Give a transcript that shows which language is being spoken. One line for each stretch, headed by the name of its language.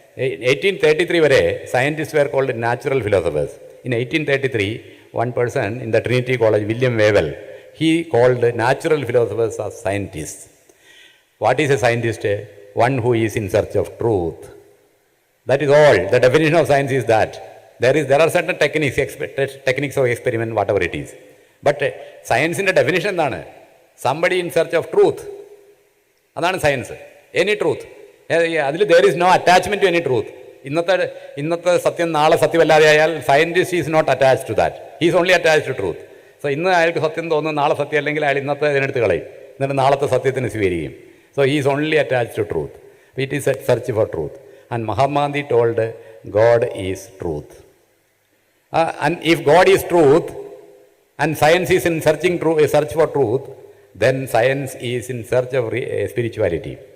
English: 1833 വരെ scientist were called natural philosophers. In 1833 one person in the Trinity College, William Wavell, he called natural philosophers as scientists. What is a scientist? One who is in search of truth. That is all. The definition of science is that. There are certain techniques of experiment, whatever it is. But science in the definition എന്താണ്? Somebody in search of truth. അതാണ് science. Any truth. അതിൽ there is no attachment to any truth.
Malayalam: ഇന്നത്തെ സത്യം നാളെ സത്യമല്ലാതെ ആയാൽ
English: Scientist is not attached to that. He's only attached to truth. So
Malayalam: ഇന്ന് അയാൾക്ക് സത്യം തോന്നുന്നു, നാളെ സത്യം അല്ലെങ്കിൽ അയാൾ ഇന്നത്തെ ഇതിനെടുത്ത് കളയും, എന്നിട്ട് നാളത്തെ സത്യത്തിന് സ്വീകരിക്കും.
English: So he's only attached to truth. It is a search for truth. And Mahatma Gandhi told God is truth. And if God is truth and science is in search for truth, then science is in search of spirituality.